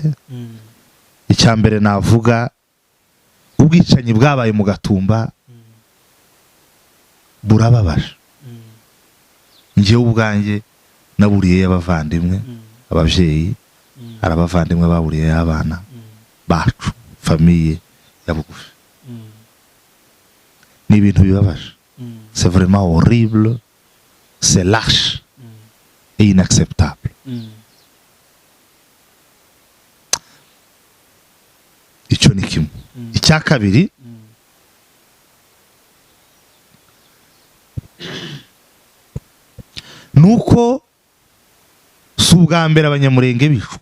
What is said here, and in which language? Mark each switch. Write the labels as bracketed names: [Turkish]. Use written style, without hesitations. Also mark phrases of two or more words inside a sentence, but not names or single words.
[Kinyarwanda] Icya mbere navuga, ubwicanyi bwabaye mu Gatumba burababaje. Njyewe ubwanjye naburiye abavandimwe, ababyeyi, arabavandimwe baburiye abana bacu, famiye ya bugufi. Ni ibintu bibabaje. [French] C'est vraiment horrible, c'est lâche et inacceptable. [Kinyarwanda] Icyo ni kimwe. Icya kabiri, nuko si ubwa mbere abanyamurenge bicwa.